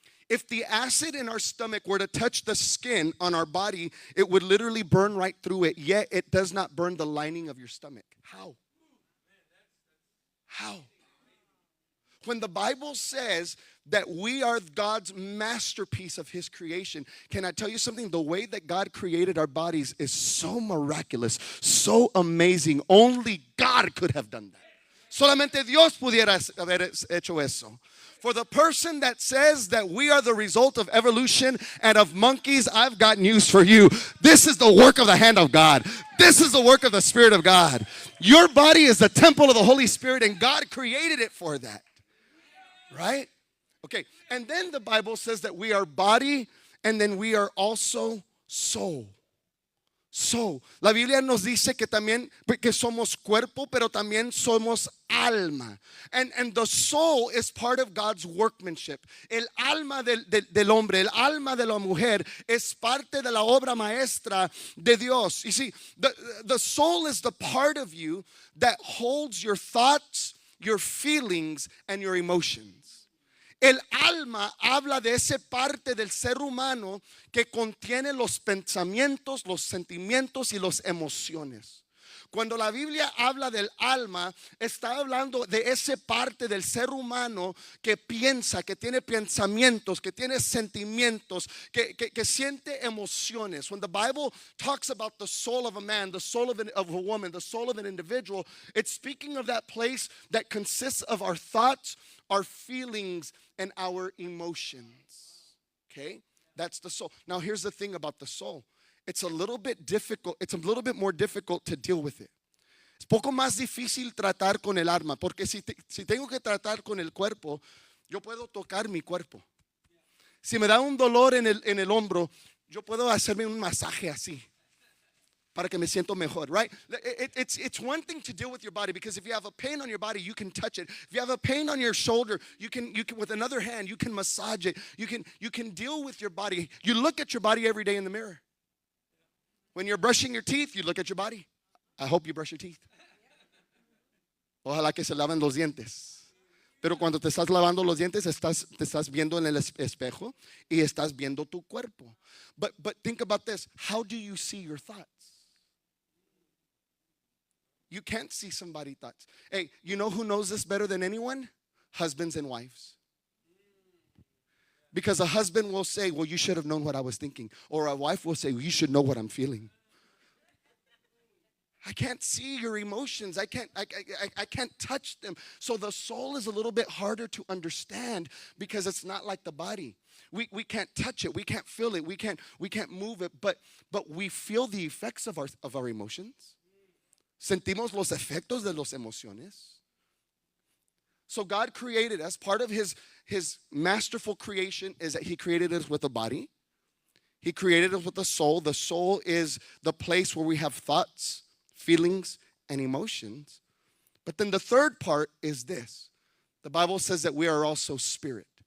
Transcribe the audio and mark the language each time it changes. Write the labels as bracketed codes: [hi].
[en] If the acid in our stomach were to touch the skin on our body, it would literally burn right through it, yet it does not burn the lining of your stomach. How? How? When the Bible says that we are God's masterpiece of His creation, can I tell you something? The way that God created our bodies is so miraculous, so amazing. Only God could have done that. [es] Solamente Dios pudiera haber hecho eso. [en] For the person that says that we are the result of evolution and of monkeys, I've got news for you. This is the work of the hand of God. This is the work of the Spirit of God. Your body is the temple of the Holy Spirit, and God created it for that. Right? Okay. And then the Bible says that we are body and then we are also soul. [es] So, la Biblia nos dice que también que somos cuerpo, pero también somos alma. [en] And the soul is part of God's workmanship. [es] El alma del hombre, el alma de la mujer es parte de la obra maestra de Dios. [en] You see, the soul is the part of you that holds your thoughts, your feelings, and your emotions. [es] El alma habla de esa parte del ser humano que contiene los pensamientos, los sentimientos y las emociones. Cuando la Biblia habla del alma, está hablando de esa parte del ser humano que piensa, que tiene pensamientos, que tiene sentimientos, que siente emociones. [en] When the Bible talks about the soul of a man, the soul of a woman, the soul of an individual, it's speaking of that place that consists of our thoughts, our feelings, and our emotions. Okay? That's the soul. Now here's the thing about the soul. It's a little bit difficult. It's a little bit more difficult to deal with it. [es] Es poco más difícil tratar con el alma, porque si tengo que tratar con el cuerpo, yo puedo tocar mi cuerpo. Si me da un dolor en el hombro, yo puedo hacerme un masaje así para que me siento mejor, right? [en] It's one thing to deal with your body, because if you have a pain on your body, you can touch it. If you have a pain on your shoulder, you can with another hand, you can massage it. You can deal with your body. You look at your body every day in the mirror. When you're brushing your teeth, you look at your body. I hope you brush your teeth. [es] Ojalá que se laven los dientes. Pero cuando te estás lavando los dientes, te estás viendo en el espejo y estás viendo tu cuerpo. [en] But think about this. How do you see your thoughts? You can't see somebody's thoughts. Hey, you know who knows this better than anyone? Husbands and wives. Because a husband will say, well, you should have known what I was thinking. Or a wife will say, well, you should know what I'm feeling. I can't see your emotions. I can't touch them. So the soul is a little bit harder to understand because it's not like the body. We can't touch it. We can't feel it. We can't move it. But we feel the effects of our emotions. [es] Sentimos los efectos de las emociones. [en] So God created us. Part of his masterful creation is that he created us with a body. He created us with a soul. The soul is the place where we have thoughts, feelings, and emotions. But then the third part is this. The Bible says that we are also spirit.